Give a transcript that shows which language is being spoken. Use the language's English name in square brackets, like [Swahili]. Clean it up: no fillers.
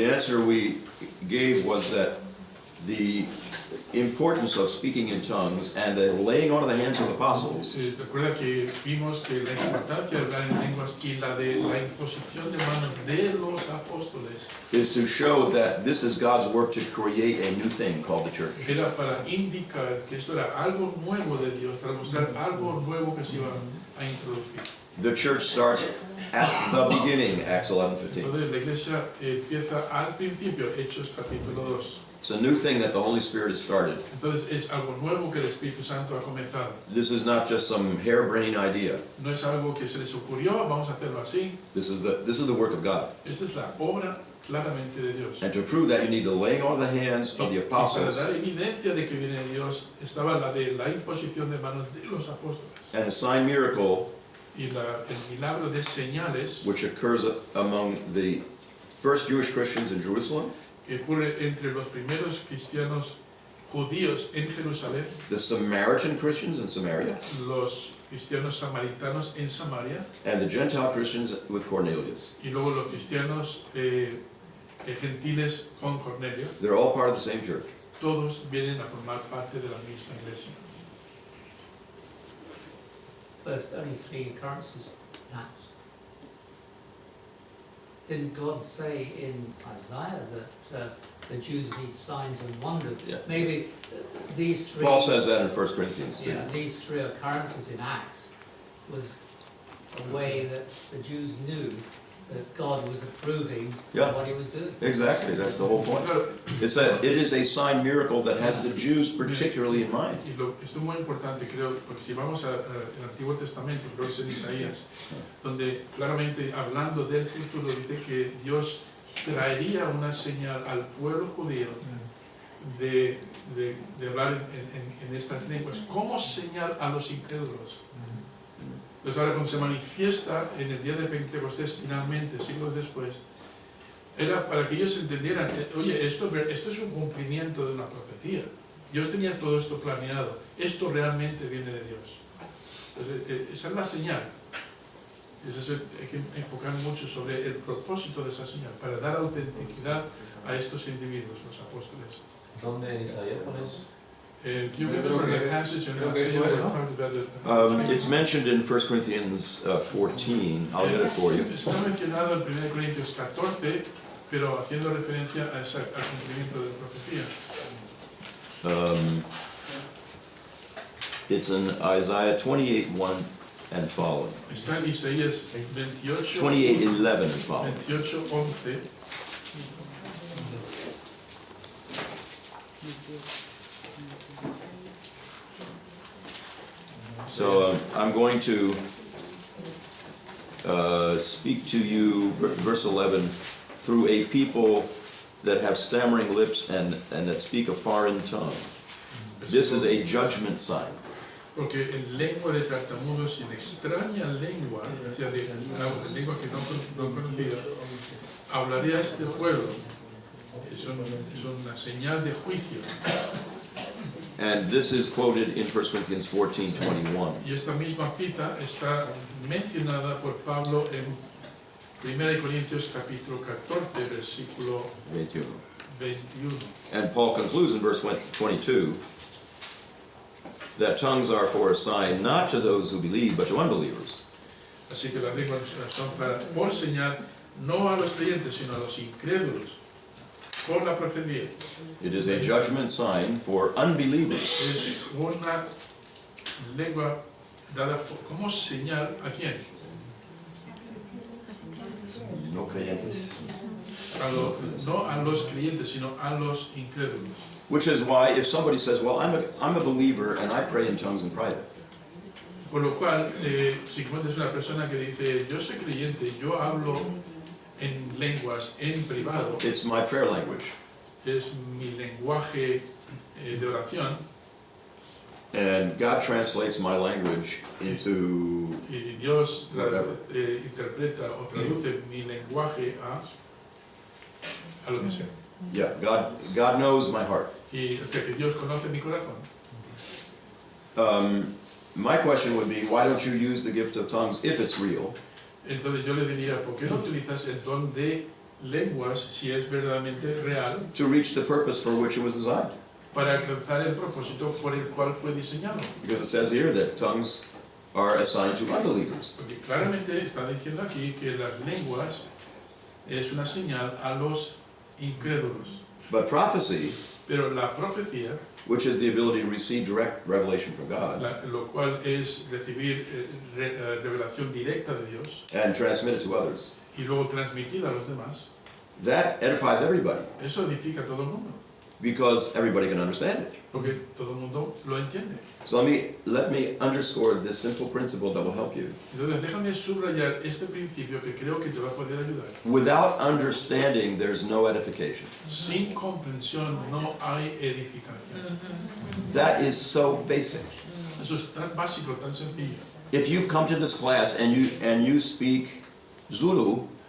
[English] The answer we gave was that the importance of speaking in tongues and the laying on of the hands of apostles [Spanish] Recuerda que vimos que la importancia de hablar en lenguas y la de la imposición de manos de los apóstoles [English] is to show that this is God's work to create a new thing called the church. [Spanish] era para indicar que esto era algo nuevo de Dios, para mostrar algo nuevo que se iba a introducir. [English] The church starts at the beginning, Acts 11:15. [Spanish] Entonces la iglesia empieza al principio, Hechos capítulo 2. [English] It's a new thing that the Holy Spirit has started. [Spanish] Entonces es algo nuevo que el Espíritu Santo ha comenzado. [English] This is not just some harebrained idea. [Spanish] No es algo que se les ocurrió, vamos a hacerlo así. [English] This is the work of God. [Spanish] Esta es la obra claramente de Dios. [English] And to prove that, you need the laying on of the hands of the [Spanish] Y para [English] apostles [Spanish] dar evidencia de que viene de Dios, estaba la de la imposición de manos de los apóstoles. [English] and the sign miracle [Spanish] Y el milagro de señales [English] which occurs among the first Jewish Christians in Jerusalem, [Spanish] que ocurre entre los primeros cristianos judíos en Jerusalén, [English] the Samaritan Christians in Samaria, [Spanish] los cristianos samaritanos en Samaria, [English] and the Gentile Christians with Cornelius. [Spanish] y luego los cristianos gentiles con Cornelio. [English] They're all part of the same church. [Spanish] Todos vienen a formar parte de la misma iglesia. [English] There's only 3 occurrences in Acts. Didn't God say in Isaiah that the Jews need signs and wonders? Yeah. Maybe these 3. Paul says that in 1 Corinthians too. Yeah, these 3 occurrences in Acts was a way that the Jews knew that God was approving Yeah. of what he was doing. Exactly, that's the whole point. It is a sign miracle that has the Jews particularly in mind. [Spanish] Y esto es muy importante, creo, porque si vamos al Antiguo Testamento, creo que es en Isaías, donde claramente hablando del futuro dice que Dios traería una señal al pueblo judío de hablar en estas lenguas, como señal a los incrédulos. Entonces ahora cuando se manifiesta en el día de Pentecostés, finalmente, siglos después, era para que ellos entendieran, oye, esto es un cumplimiento de una profecía. Dios tenía todo esto planeado. Esto realmente viene de Dios. Entonces, esa es la señal. Hay que enfocar mucho sobre el propósito de esa señal, para dar autenticidad a estos individuos, los apóstoles. ¿Dónde en Isaías pones? [English] Do you remember the passage in Isaiah where it talks about the... It's mentioned in 1 Corinthians 14. I'll get it for you. [Spanish] Está mencionado en 1 Corintios 14, pero haciendo referencia al cumplimiento de la profecía. [English] It's in Isaiah 28:1 and following. [Spanish] Está en Isaías 28, [English] 28:11 and following. 28:11. So I'm going to speak to you, verse 11, through a people that have stammering lips and that speak a foreign tongue. This is a judgment sign. [Spanish] Porque en lengua de tartamudos y en extraña lengua, o sea, de lengua que no conocía, hablaría este pueblo. Es una señal de juicio. [English] And this is quoted in 1 Corinthians 14:21. [Spanish] Y esta misma cita está mencionada por Pablo en 1 Corintios capítulo 14, versículo 21. [English] And Paul concludes in verse 22 that tongues are for a sign not to those who believe but to unbelievers. [Spanish] Así que las lenguas son por señal no a los creyentes sino a los incrédulos. Por la profecía. [English] It is a judgment sign for unbelievers. [Spanish] Es una lengua dada como señal a quién? No creyentes. No a los creyentes, sino a los incrédulos. [English] Which is why if somebody says, well, I'm a believer and I pray in tongues in private. [Spanish] Por lo cual, si encuentras una persona que dice, yo soy creyente, yo hablo en lenguas en privado, [English] It's my prayer language. [Spanish] Es mi lenguaje de oración. [English] And God translates my language into [Spanish] Y Dios [English] whatever. [Spanish] interpreta o traduce mi lenguaje a lo que sea. [English] Yeah, God knows my heart. [Spanish] Y o sea que Dios conoce mi corazón. [English] My question would be, why don't you use the gift of tongues if it's real? [Spanish] Entonces yo le diría, ¿por qué no utilizas el don de lenguas si es verdaderamente real? [English] To reach the purpose for which it was designed. [Spanish] Para alcanzar el propósito por el cual fue diseñado. [English] Because it says here that tongues are assigned to unbelievers. [Spanish] Porque claramente está diciendo aquí que las lenguas es una señal a los incrédulos. [English] But prophecy [Spanish] Pero la profecía [English] which is the ability to receive direct revelation from God [Spanish] lo cual es recibir revelación directa de Dios [English] and transmit it to others. [Spanish] y luego transmitida a los demás. [English] That edifies everybody [Spanish] Eso edifica a todo el mundo, [English] because everybody can understand it. [Spanish] porque todo el mundo lo entiende. [English] So let me underscore this simple principle that will help you. [Spanish] Entonces déjame subrayar este principio que creo que te va a poder ayudar. [English] Without understanding, there's no edification. [Spanish] Sin comprensión no hay edificación. [English] That is so basic. [Spanish] Eso es tan básico, tan sencillo. [English] If you've come to this class and you speak Zulu,